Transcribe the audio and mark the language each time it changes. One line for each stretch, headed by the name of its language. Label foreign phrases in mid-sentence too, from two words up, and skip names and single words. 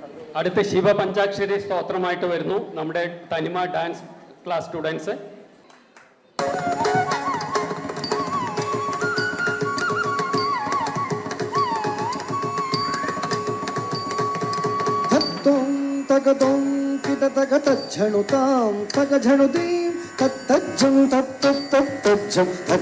Malayalam: അടുത്ത ശിവപഞ്ചാക്ഷരി സ്തോത്രമായിട്ട് വരുന്നു നമ്മുടെ തനിമ
English: dance class students. తగదం కిట తగ తజ్జణుతాం తగ జణుదీం తత్తజ్జం తత్తత్తజ్జం తగ